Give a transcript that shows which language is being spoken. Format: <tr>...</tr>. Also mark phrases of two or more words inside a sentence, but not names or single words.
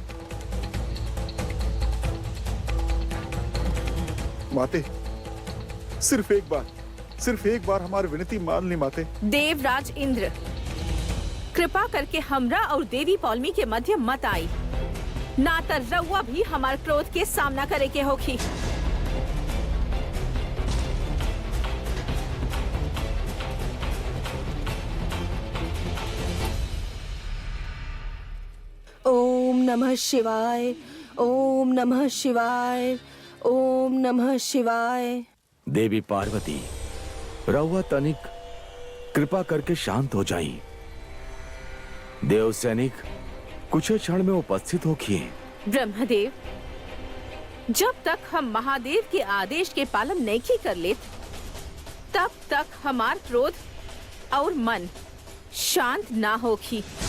<bho>माते, सिर्फ एक बार हमारी विनती मान ली माते। देवराज इंद्र कृपा करके हमरा और देवी पौलमी के मध्य मत आई, ना तो रउआ भी हमारे क्रोध के सामना करे के होखी।</bho> <sa>ओम नमः शिवाय, ओम नमः शिवाय, ओम नमः शिवाय।</sa> <bho>देवी पार्वती रउआ तनिक कृपा करके शांत हो जाई। देव सैनिक कुछ क्षण में उपस्थित होखिए। ब्रह्मदेव जब तक हम महादेव के आदेश के पालन नहीं कर लेत, तब तक हमार क्रोध और मन शांत ना होखी।</bho>